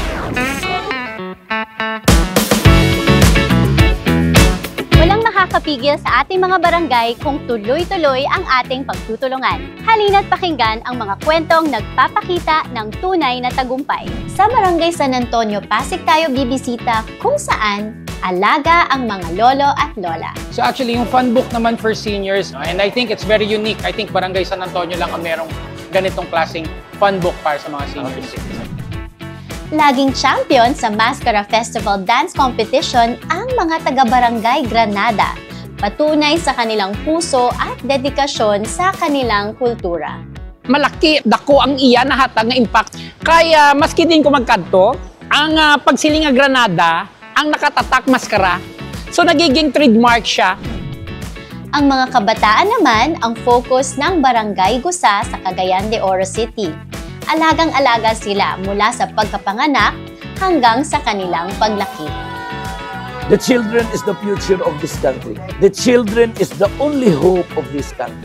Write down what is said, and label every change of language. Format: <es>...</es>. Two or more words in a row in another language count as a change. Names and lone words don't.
<tl>Walang makakapigil sa ating mga barangay kung tuloy-tuloy ang ating pagtutulungan. Halina't pakinggan ang mga kwentong nagpapakita ng tunay na tagumpay. Sa Barangay San Antonio, Pasig tayo bibisita kung saan alaga ang mga lolo at lola.</tl> <en>So actually, yung fun book naman for seniors, and I think it's very unique. I think</en> <tl>Barangay San Antonio lang ang merong ganitong klaseng</tl> <en>fun book</en> <tl>para sa mga seniors. Laging champion sa Mascara Festival Dance Competition ang mga taga-Barangay Granada. Patunay sa kanilang puso at dedikasyon sa kanilang kultura. Malaki,</tl> <hil>dako ang iya na hatag nga impact. Kaya maski din ko magkadto, ang pagsiling nga Granada, ang nakatatak maskara.</hil> <tl>So nagiging trademark siya. Ang mga kabataan naman ang focus ng Barangay Gusa sa Cagayan de Oro City. Alagang-alaga sila mula sa pagkapanganak hanggang sa kanilang paglaki.</tl> <en>The children is the future of this country. The children is the only hope of this country.</en>